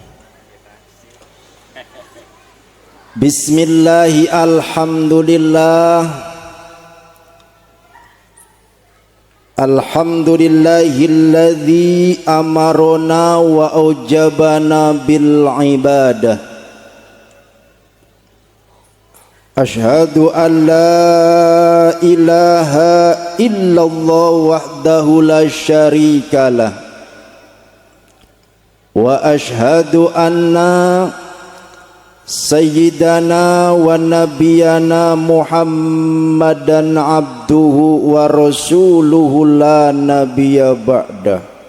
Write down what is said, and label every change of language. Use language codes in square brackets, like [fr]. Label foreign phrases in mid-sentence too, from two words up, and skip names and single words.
[ar] بسم الله الحمد لله. الحمد لله الذي أمرنا وأوجبنا بالعبادة. أشهد أن لا إله إلا الله وحده لا شريك له. وأشهد أن سيدنا ونبينا محمدا عبده ورسوله لا نبي بعده.